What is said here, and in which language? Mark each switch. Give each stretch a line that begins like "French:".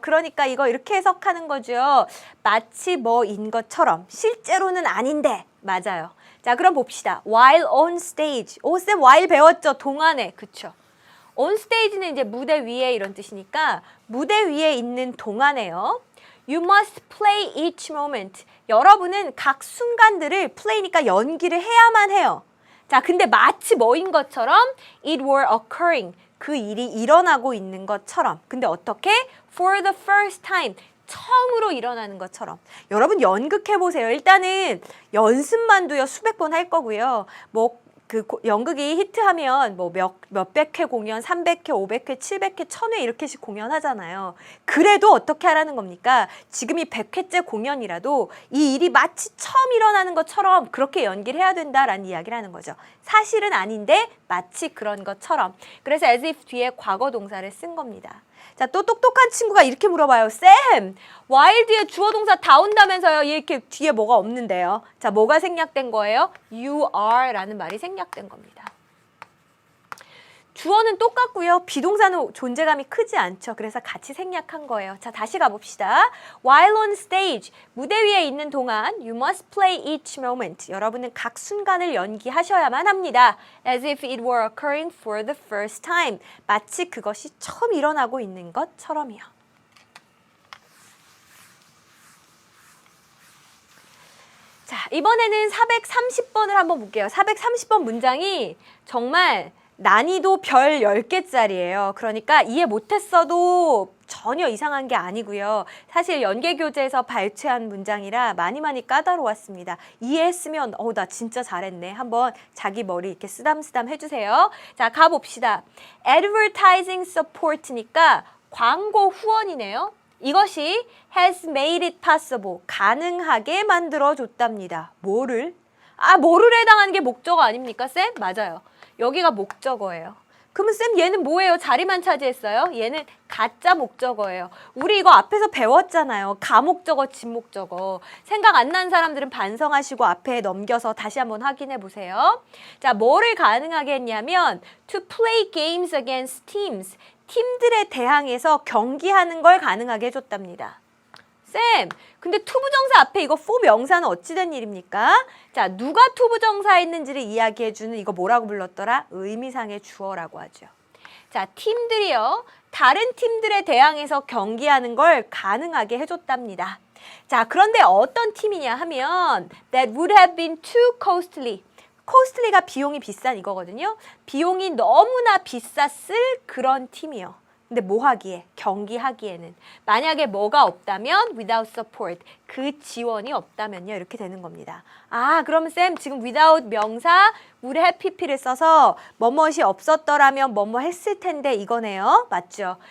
Korean: 그러니까 이거 이렇게 해석하는 거죠. 마치 뭐인 것처럼, 실제로는 아닌데. 맞아요. 자, 그럼 봅시다.
English: while on stage.
Korean: 오, 쌤 while 배웠죠? 동안에. 그쵸? on stage는 이제 무대 위에 이런 뜻이니까 무대 위에 있는 동안에요.
English: You must play each moment.
Korean: 여러분은 각 순간들을 play니까 연기를 해야만 해요. 자, 근데 마치 뭐인 것처럼
English: it were occurring.
Korean: 그 일이 일어나고 있는 것처럼. 근데 어떻게?
English: For the first time.
Korean: 처음으로 일어나는 것처럼. 여러분 연극해보세요. 일단은 연습만도요 수백 번 할 거고요. 뭐 그 연극이 히트하면 뭐 몇백 회 공연, 300회, 500회, 700회, 1000회 이렇게씩 공연하잖아요. 그래도 어떻게 하라는 겁니까? 지금이 100회째 공연이라도 이 일이 마치 처음 일어나는 것처럼 그렇게 연기를 해야 된다라는 이야기를 하는 거죠. 사실은 아닌데 마치 그런 것처럼. 그래서 as if 뒤에 과거 동사를 쓴 겁니다. 자, 또 똑똑한 친구가 이렇게 물어봐요. 쌤, while 뒤에 주어 동사 다 온다면서요. 이렇게 뒤에 뭐가 없는데요. 자, 뭐가 생략된 거예요?
English: You are
Korean: 라는 말이 생략된 겁니다. 주어는 똑같고요. 비동사는 존재감이 크지 않죠. 그래서 같이 생략한 거예요. 자, 다시 가봅시다.
English: While on stage,
Korean: 무대 위에 있는 동안
English: you must play each moment.
Korean: 여러분은 각 순간을 연기하셔야만 합니다.
English: As if it were occurring for the first time.
Korean: 마치 그것이 처음 일어나고 있는 것처럼이요. 자, 이번에는 430번을 한번 볼게요. 430번 문장이 정말 난이도 별 10개짜리예요. 그러니까 이해 못했어도 전혀 이상한 게 아니고요. 사실 연계교재에서 발췌한 문장이라 많이 까다로웠습니다. 이해했으면 나 진짜 잘했네. 한번 자기 머리 이렇게 쓰담쓰담 해주세요. 자, 가봅시다.
English: Advertising support
Korean: 니까 광고 후원이네요.
English: 이것이 has made it possible,
Korean: 가능하게 만들어줬답니다. 뭐를? 뭐를 해당하는 게 목적어 아닙니까, 쌤? 맞아요. 여기가 목적어예요. 그러면 쌤 얘는 뭐예요? 자리만 차지했어요? 얘는 가짜 목적어예요. 우리 이거 앞에서 배웠잖아요. 가목적어, 진목적어. 생각 안 난 사람들은 반성하시고 앞에 넘겨서 다시 한번 확인해 보세요. 자, 뭐를 가능하게 했냐면
English: to play games against teams.
Korean: 팀들에 대항해서 경기하는 걸 가능하게 해줬답니다. 쌤, 근데 투부정사 앞에 이거 for 명사는 어찌 된 일입니까? 자, 누가 투부정사했는지를 이야기해주는 이거 뭐라고 불렀더라? 의미상의 주어라고 하죠. 자, 팀들이요. 다른 팀들에 대항해서 경기하는 걸 가능하게 해줬답니다. 자, 그런데 어떤 팀이냐 하면
English: that would have been too costly.
Korean: costly가 비용이 비싼 이거거든요. 비용이 너무나 비쌌을 그런 팀이요. 근데 뭐 하기에? 경기하기에는. 만약에 뭐가 없다면
English: without support.
Korean: 그 지원이 없다면요. 이렇게 되는 겁니다. 그러면 쌤 지금 without 명사 would have pp를 써서 뭐뭇이 없었더라면 뭐뭐 했을 텐데 이거네요. 맞죠?